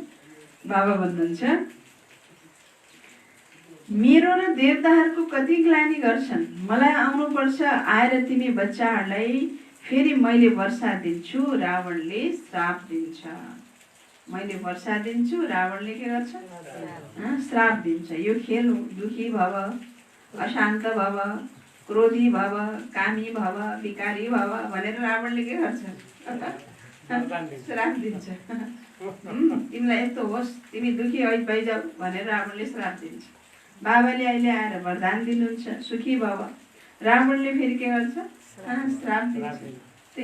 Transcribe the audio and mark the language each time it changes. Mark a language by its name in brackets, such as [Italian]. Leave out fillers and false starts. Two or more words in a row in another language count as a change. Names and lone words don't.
[Nepali] बाबा भन्नुहुन्छ मेरो र देवताहरूको कति ग्लानी गर्छन्, मलाई आउनुपर्छ, आएर तिमी बच्चाहरूलाई फेरि मैले वर्षा दिन्छु, रावणले श्राप दिन्छ। मैले वर्षा दिन्छु, रावणले के गर्छ श्राप दिन्छ। यो खेल हो। [Sanskrit] दुखी भव, अशान्त भव, क्रोधी भव, कामी भव, विकारी भव [Nepali] भनेर रावणले के गर्छ श्राप दिन्छ। तिमीलाई यस्तो होस्, तिमी दुखी भइजाऊ भनेर रावणले श्राप दिन्छ। बाबाले अहिले आएर वरदान दिनुहुन्छ, [Sanskrit] सुखी भव, [Nepali] रावणले फेरि के गर्छ श्राप दिन्छ।